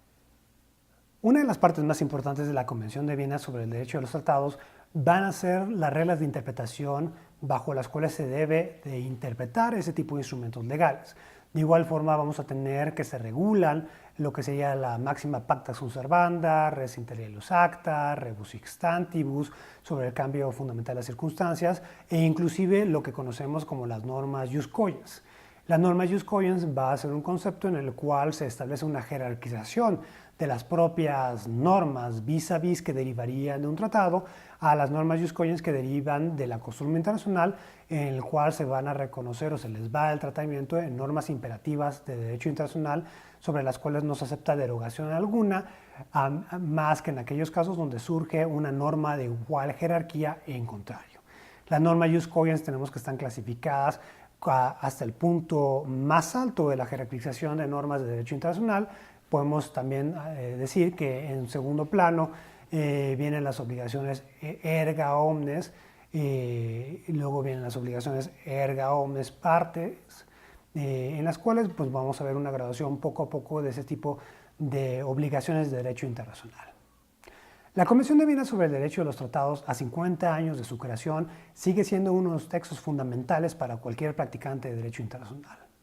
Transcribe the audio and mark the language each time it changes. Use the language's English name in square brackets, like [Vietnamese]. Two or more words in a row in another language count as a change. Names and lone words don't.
[Spanish] Una de las partes más importantes de la Convención de Viena sobre el derecho de los tratados van a ser las reglas de interpretación bajo las cuales se debe de interpretar ese tipo de instrumentos legales. De igual forma vamos a tener que se regulan lo que sería la máxima [Latin] pacta sunt servanda, res inter legibus acta, rebus sic stantibus, [Spanish] sobre el cambio fundamental de las circunstancias, e inclusive lo que conocemos como las normas [Latin] jus cogens. [Spanish] La norma [Latin] jus cogens [Spanish] va a ser un concepto en el cual se establece una jerarquización de las propias normas [French] vis a vis [Spanish] que derivarían de un tratado a las normas [Latin] jus cogens [Spanish] que derivan de la costumbre internacional, en el cual se van a reconocer o se les va a dar el tratamiento de normas imperativas de derecho internacional sobre las cuales no se acepta derogación alguna, más que en aquellos casos donde surge una norma de igual jerarquía en contrario. Las normas [Latin] jus cogens [Spanish] tenemos que están clasificadas hasta el punto más alto de la jerarquización de normas de derecho internacional. Podemos también decir que en segundo plano vienen las obligaciones [Latin] erga omnes, [Spanish] y luego vienen las obligaciones [Latin] erga omnes partes, [Spanish] en las cuales pues, vamos a ver una graduación poco a poco de ese tipo de obligaciones de derecho internacional. La Convención de Viena sobre el derecho de los tratados, a 50 años de su creación, sigue siendo uno de los textos fundamentales para cualquier practicante de derecho internacional.